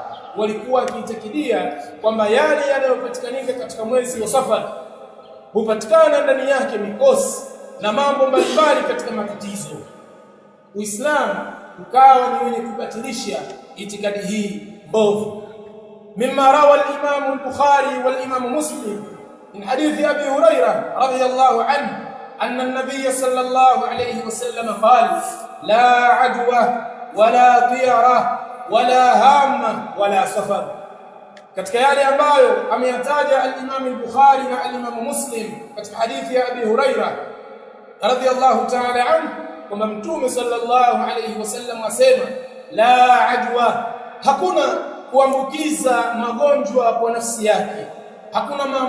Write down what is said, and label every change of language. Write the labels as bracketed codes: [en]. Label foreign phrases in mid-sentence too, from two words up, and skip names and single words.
[sw] Walikuwa wakiitakidia kwamba yale yanayopatikanika katika mwezi wa Safar hupatikana ndani yake mikosi na mambo mbalimbali katika matatizo. Uislamu ukawa ni wenye kubatilisha itikadi hii mbovu. [ar] مما روى الإمام البخاري والإمام مسلم من حديث أبي هريرة رضي الله عنه أن النبي صلى الله عليه وسلم قال لا عدوى ولا طيرة ولا هامة ولا صفر. [sw] Katika yale ambayo ameyataja al-Imam al-Bukhari na al-Imam Muslim katika hadithi ya Abi Hurairah [ar] رضي الله تعالى عنه, [sw] kwamba Mtume [ar] صلى الله عليه وسلم [sw] asema [ar] لا عدوى, [sw] hakuna kuambukiza magonjwa kwa nafsi yake, hakuna